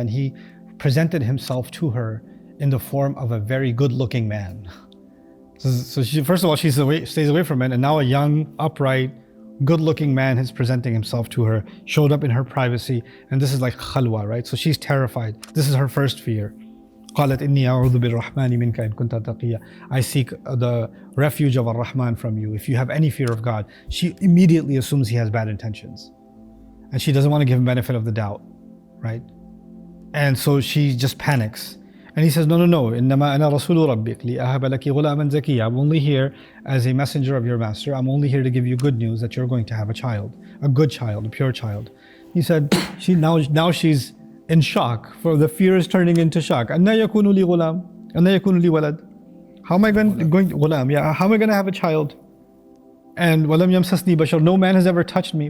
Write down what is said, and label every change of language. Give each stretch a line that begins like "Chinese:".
English: And he presented himself to her in the form of a very good-looking man. So she, first of all, she stays away from men, and now a young, upright, good-looking man is presenting himself to her, showed up in her privacy, and this is like khalwa, right? So she's terrified. This is her first fear.
Arabic: قالت إني أعوذ بالرحمن منك إن كنت تقيا.
English: I seek the refuge of Ar-Rahman from you if you have any fear of God. She immediately assumes he has bad intentions, and she doesn't want to give him benefit of the doubt, right? And so she just panics. And he says, no,
Arabic: إنما أنا رسول ربك لأهب لك غلاما زكيا.
English: I'm only here as a messenger of your master. I'm only here to give you good news that you're going to have a child, a good child, a pure child. He said, now she's in shock, for the fear is turning into shock.
Arabic: أَنَّا يَكُونُ لِي غُلَامٌ أَنَّا يَكُونُ لِي وَلَدٌ.
English: How am I going
Arabic: غلام?
English: Yeah, how am I going to have a child? And
Arabic: وَلَمْ يَمْسَسْنِي بَشَرٌ,
English: no man has ever touched me.